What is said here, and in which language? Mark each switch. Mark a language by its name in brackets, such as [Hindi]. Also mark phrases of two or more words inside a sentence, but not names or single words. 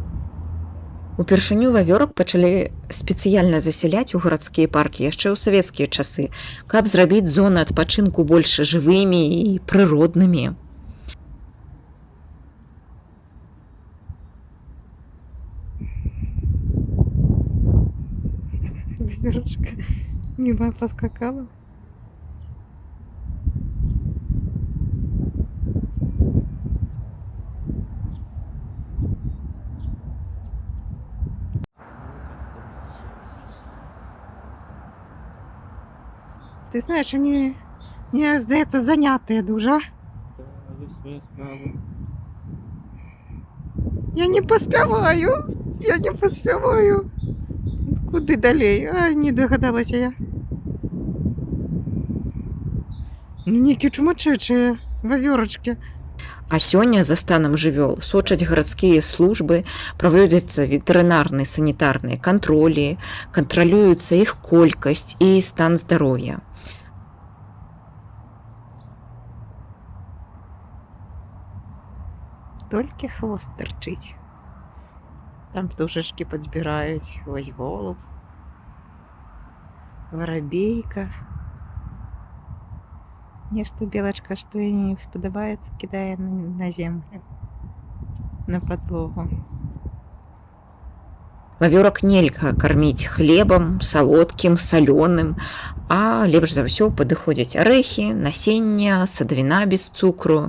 [Belarusian] Упершыню вавёрак пачалі спецыяльна засяляць у гарадскія паркі яшчэ ў савецкія часы, каб зрабіць зоны адпачынку больш жывымі і прыроднымі. [Russian] Вавёрочка мимо поскакала. [Ukrainian] Ти знаєш, вони, мені здається, заняті дуже. Я не поспіваю. Я не поспіваю. Куди далі? Ай, не догадалася я. Ну, [Belarusian] некі чумачечыя вавёрачкі. А сёння за станам жывёл сочаць гарадскія службы, праводзяцца ветэрынарныя санітарныя кантролі, кантралююцца іх колькасць і стан здароўя. Толькі хвост торчить. [Russian] Там птушечки подбирают. [Ukrainian] Ось голуб. Воробейка. [Belarusian] Нешта белочка, [Russian] что ей [Belarusian] не сподобаецца, кидае на землю. [Ukrainian] На подлогу. [Belarusian] Вавёрак нельга карміць хлебам, салодкім, салёным, а лепш за ўсё падыходзяць арэхі, насення, садавіна без цукру.